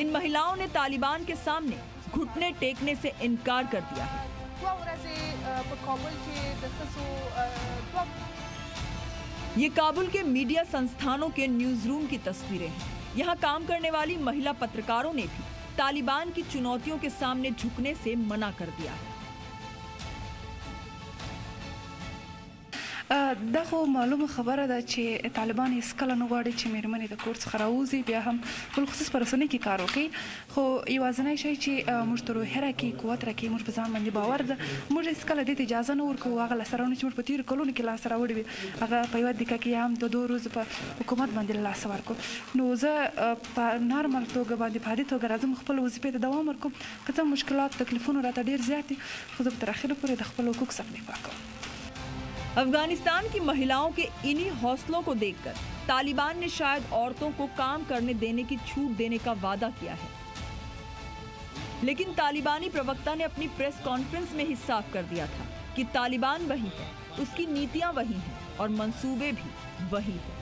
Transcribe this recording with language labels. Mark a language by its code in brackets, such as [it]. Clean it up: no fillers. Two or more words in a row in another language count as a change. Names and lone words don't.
[hi] इन महिलाओं ने तालिबान के सामने घुटने टेकने से इनकार कर दिया है। ये काबुल के मीडिया संस्थानों के न्यूज रूम की तस्वीरें हैं। यहाँ काम करने वाली महिला पत्रकारों ने भी तालिबान की चुनौतियों के सामने झुकने से मना कर दिया है। [ps] دا خو معلومه خبره ده چې طالبان هیڅ کله نه غواړي چې میرمنې د کور څخه راوځي، بیا هم بالخصوص په رسنۍ کې کار وکړي. خو یوازینی شی چې موږ ته روحیه راکړي، قوت راکړي، موږ په ځان باندې باور ده. موږ هیڅ کله دې ته اجازه نه ورکوو هغه لاسته راوړنې چې موږ په تېرو کلونو کې لاسته راوړي وي هغه په یوه دقیقه کې هم د 2 ورځو په حکومت باندې له لاسه ورکړو. نو زه په نارمل توګه باندې په عادي توګه راځم خپل وظیفې ته دوام ورکوم. که څه مشکلات تکلیفونه راته ډېر زیات دي، خو زه به تر اخره پورې د خپل حقوق څخه دفاع کوم. [hi] अफगानिस्तान की महिलाओं के इन्हीं हौसलों को देखकर तालिबान ने शायद औरतों को काम करने देने की छूट देने का वादा किया है, लेकिन तालिबानी प्रवक्ता ने अपनी प्रेस कॉन्फ्रेंस में ही साफ कर दिया था कि तालिबान वही है, उसकी नीतियां वही हैं और मंसूबे भी वही हैं।